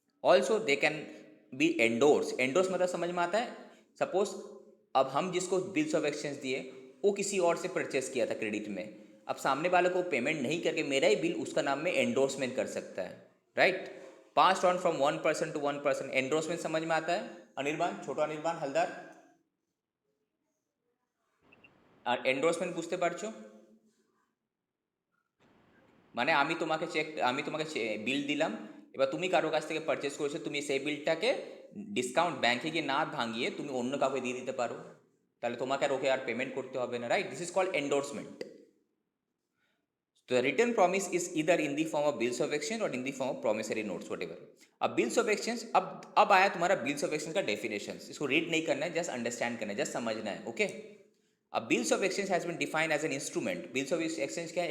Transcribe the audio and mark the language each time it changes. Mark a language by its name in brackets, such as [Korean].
[English] Also they can be endorse. [Hindi] Endorse मतलब समझ में आता है, सपोज अब हम जिसको बिल्स ऑफ एक्सचेंज दिए वो किसी और से परचेस किया था क्रेडिट में, अब सामने वाले को पेमेंट नहीं करके मेरा ही बिल उसका नाम में एंडोर्समेंट कर सकता है, right? [English] pass on from one person [Hindi] to one person, endorsement समझ में आता है? [Bangla] अनिर्बान, छोटा अनिर्बान हलदार, এন্ডোর্সমেন্ট বুঝতে পারছো? মানে আমি তোমাকে বিল দিলাম, এবার তুমি কারো কাছ থেকে পারচেস করেছো, তুমি সেই বিলটাকে ডিসকাউন্ট ব্যাংকে গিয়ে না ভাঙিয়ে তুমি অন্য কাউকে দিয়ে দিতে পারো, তাহলে তোমাকে আর ওকে আর পেমেন্ট করতে হবে না, right? [English] This is called endorsement. [Hindi] तो रिटर्न प्रॉमिस इज इधर इन the form of bills of exchange और इन the form of promissory notes whatever. अब बिल्स ऑफ एक्सचेंज, अब आया तुम्हारा बिल्स ऑफ एक्सचेंज का डेफिनेशन। इसको रीड नहीं करना है, जस्ट अंडरस्टैंड करना है, जस्ट समझना है। ओके, अब [English] Bills of exchange has been defined as an instrument. [Hindi] Bills of exchange क्या है?